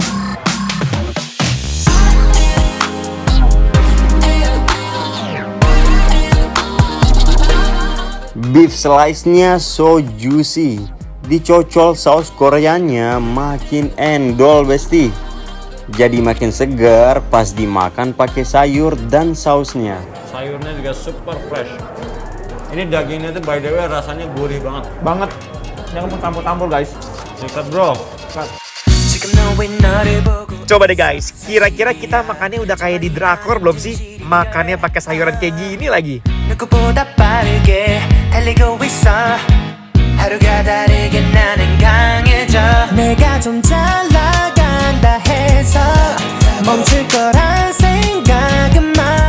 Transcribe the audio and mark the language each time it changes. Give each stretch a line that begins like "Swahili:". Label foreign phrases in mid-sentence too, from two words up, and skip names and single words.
English: Beef slice-nya so juicy.
Indonesian: Dicocol saus Koreanya makin endol besti. Jadi makin segar pas dimakan pakai sayur dan sausnya. Sayurnya juga
English: super fresh.
Indonesian: Ini dagingnya tuh
English: by the way
Indonesian: rasanya gurih banget. Banget. Jangan mau campur-campur guys. Sikat bro. Coba deh guys, kira-kira kita makannya udah kayak di drakor belum sih? Makannya pakai sayuran kayak gini lagi.
Korean: 누구보다 빠르게 달리고 있어 하루가 다르게 나는 강해져 내가 좀 잘 나간다 해서 멈출 거란 생각은 마